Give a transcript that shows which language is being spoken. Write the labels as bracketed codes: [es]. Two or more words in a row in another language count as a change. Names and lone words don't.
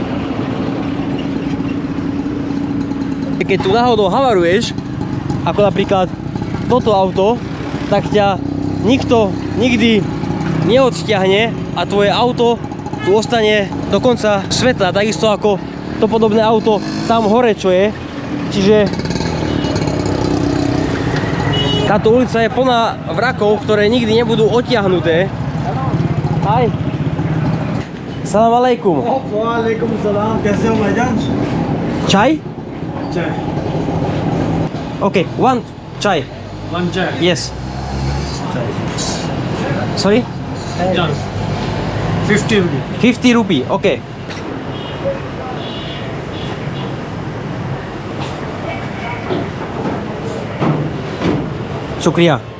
[sk] Keď tu náhodou havaruješ, ako napríklad toto auto, tak ťa nikto nikdy neodstiahne a tvoje auto tu ostane do konca sveta, takisto ako to podobné auto tam hore, čo je. Čiže táto ulica je plná vrakov, ktoré nikdy nebudú odtiahnuté. Aj. [ar] سلام عليكم. وعليكم السلام [ur] کیسے ہو بھائی جان [en] Chai? Chai. Okay, one chai. One chai. Yes. Sorry? Done. 50 rupee. 50 rupee, okay. Shukriya.